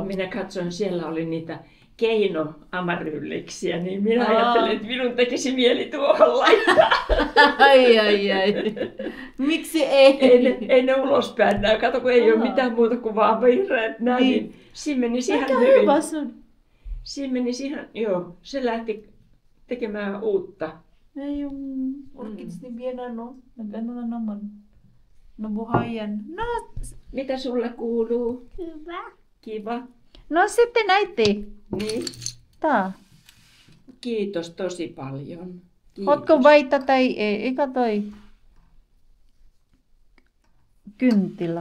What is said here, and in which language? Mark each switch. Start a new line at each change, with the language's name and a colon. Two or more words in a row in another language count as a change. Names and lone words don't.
Finnish: minä katsoin, siellä oli niitä keinoamarylliksiä, niin minä ajattelin, että minun tekisi mieli tuohon laittaa. Ai. Miksi ei? Ei ne ulospäin näy. Kato, kun ei ole mitään muuta kuin vaan vihreät näin. Niin. Siinä menisi ihan Aika hyvin. hyvä sun. Siinä menisi ihan, joo. Se lähti tekemään uutta.
Filipino: Ay, yung orchids ni Biena, no? Nag-ano na naman. Nabuhayan.
Finnish: No, Mitä sulle kuuluu? Hyvä. Kiva. no sitten äiti. Niin. Tää. Kiitos tosi paljon. Kiitos. Ootko vaita tai ei? Eikä toi kynttilä.